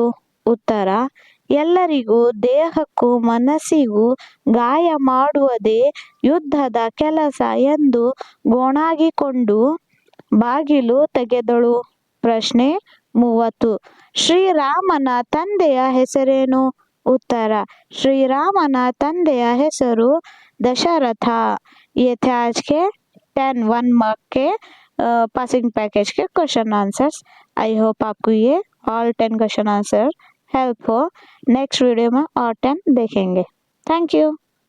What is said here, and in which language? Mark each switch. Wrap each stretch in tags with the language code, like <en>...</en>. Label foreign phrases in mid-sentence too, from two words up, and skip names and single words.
<kn>ಉತ್ತರ, ಎಲ್ಲರಿಗೂ ದೇಹಕ್ಕೂ ಮನಸ್ಸಿಗೂ ಗಾಯ ಮಾಡುವುದೇ ಯುದ್ಧದ ಕೆಲಸ ಎಂದು ಗೋಣಾಗಿಕೊಂಡು ಬಾಗಿಲು ತೆಗೆದಳು. ಪ್ರಶ್ನೆ 30, ಶ್ರೀರಾಮನ ತಂದೆಯ ಹೆಸರೇನು? ಉತ್ತರ, ಶ್ರೀರಾಮನ ತಂದೆಯ ಹೆಸರು दशरथ।</kn> <hi>ये थे आज के 10 1 मार्क के</hi> <en>passing package ke question answers. I hope</en> <hi>आपको ये</hi> <en>all 10 question answer help</en> <hi>हो।</hi> <en>next video</en> <hi>में और 10 देखेंगे।</hi> <en>thank you.</en>